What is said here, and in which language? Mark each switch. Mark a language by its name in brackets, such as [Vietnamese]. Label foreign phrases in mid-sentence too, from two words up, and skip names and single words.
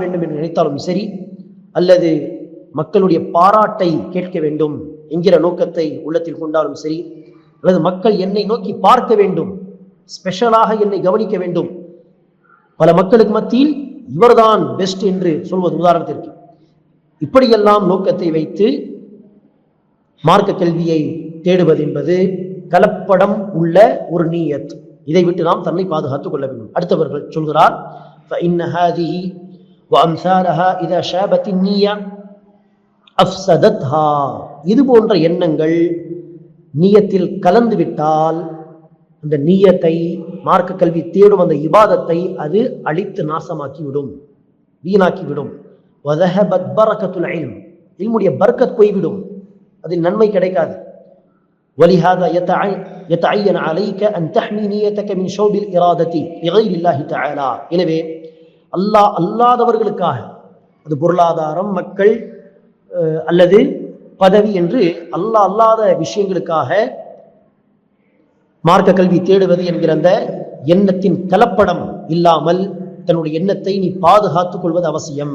[Tamil] வேண்டும் என்று நினைத்தாலும் சரி, அல்லது மக்களுடைய பாராட்டை கேட்க வேண்டும் என்கிற நோக்கத்தை உள்ளத்தில் கொண்டாலும் சரி, அல்லது மக்கள் என்னை நோக்கி பார்க்க வேண்டும், ஸ்பெஷலாக என்னை கவனிக்க வேண்டும், பல மக்களுக்கு மத்தியில் இவர்தான் பெஸ்ட் என்று சொல்வது உதாரணத்திற்கு, இப்படியெல்லாம் நோக்கத்தை வைத்து மார்க்க கல்வியை தேடுவது என்பது கலப்படம் உள்ள ஒரு நீயத். இதை விட்டு நாம் தன்னை பாதுகாத்துக் கொள்ள வேண்டும். அடுத்தவர்கள் சொல்கிறார், [Arabic] فإن هذه وأمثالها إذا شابت النية أفسدتها. [Tamil] இது போன்ற எண்ணங்கள் நீயத்தில் கலந்து விட்டால் அந்த நீயத்தை, மார்க்க கல்வி தேடும் அந்த இபாதத்தை அது அழித்து நாசமாக்கிவிடும், வீணாக்கிவிடும். [Arabic] وذهبت بركة العلم, [Tamil] இல்முடைய பர்க்கத் போய்விடும், அதில் நன்மை கிடைக்காது. [Arabic] ولهذا يتعين عليك أن تحمي نيتك من شوب الإرادة لغير الله تعالى. [Tamil] எனவே அல்லாஹ் அல்லாதவர்களுக்காக, அது பொருளாதாரம், மக்கள் அல்லது பதவி என்று அல்லாஹ் அல்லாத விஷயங்களுக்காக மார்க்க கல்வி தேடுவது என்கிற அந்த எண்ணத்தின் கலப்படம் இல்லாமல் தன்னுடைய எண்ணத்தை நீ பாதுகாத்துக் கொள்வது அவசியம்.